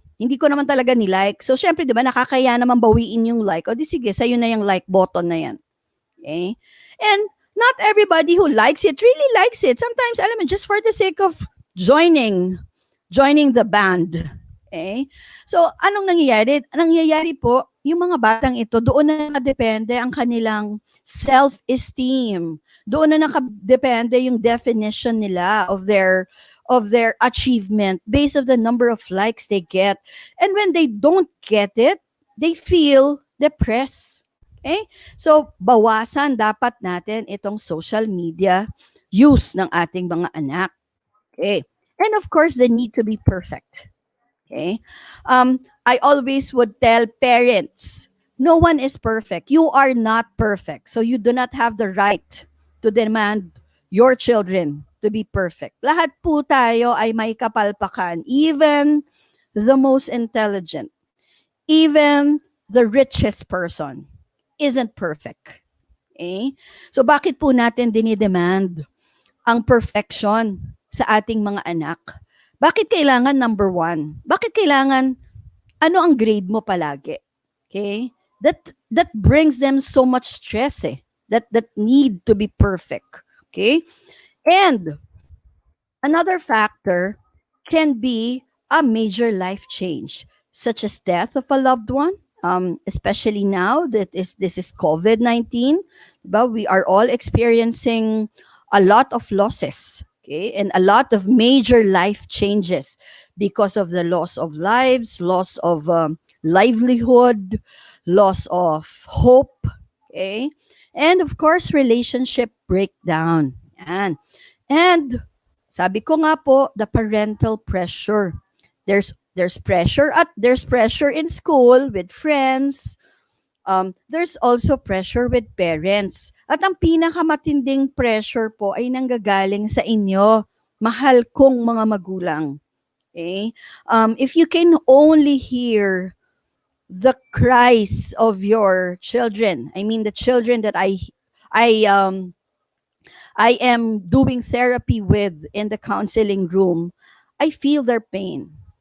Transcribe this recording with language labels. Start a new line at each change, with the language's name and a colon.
Filipino: Hindi ko naman talaga ni-like. So, syempre, di ba, nakakaya naman bawiin yung like. O di sige, sa'yo na yung like button na yan. Okay?
English: And not everybody who likes it really likes it. Sometimes,
Filipino: alam mo,
English: just for the sake of joining the band.
Filipino: Okay? So, anong nangyayari? Nangyayari po, yung mga batang ito, doon na nakadepende ang kanilang self-esteem. Doon na nakadepende yung definition nila
English: of their achievement based on the number of likes they get. And when they don't get it, they feel depressed. Okay?
Filipino: So, bawasan dapat natin itong social media use ng ating mga anak. Okay?
English: And of course, the need to be perfect. Okay? I always would tell parents, no one is perfect. You are not perfect. So you do not have the right to demand your children to be perfect.
Filipino: Lahat po tayo ay may kapalpakan.
English: Even the most intelligent, even the richest person isn't perfect. Okay?
Filipino: So bakit po natin dinidemand ang perfection sa ating mga anak? Bakit kailangan number one? Bakit kailangan ano ang grade mo palagi?
English: Okay? That brings them so much stress eh. That need to be perfect. Okay? And another factor can be a major life change, such as death of a loved one, especially now that this is COVID-19. But we are all experiencing a lot of losses, okay, and a lot of major life changes because of the loss of lives, loss of livelihood, loss of hope, okay, and of course, relationship breakdown. Yan. And
Filipino: sabi ko nga po,
English: the parental pressure. There's pressure in school with friends. There's also pressure with parents.
Filipino: At ang pinakamatinding pressure po ay nanggagaling sa inyo, mahal kong mga magulang.
English: Okay? If you can only hear the cries of your children, I mean the children that I am doing therapy with in the counseling room, I feel their pain.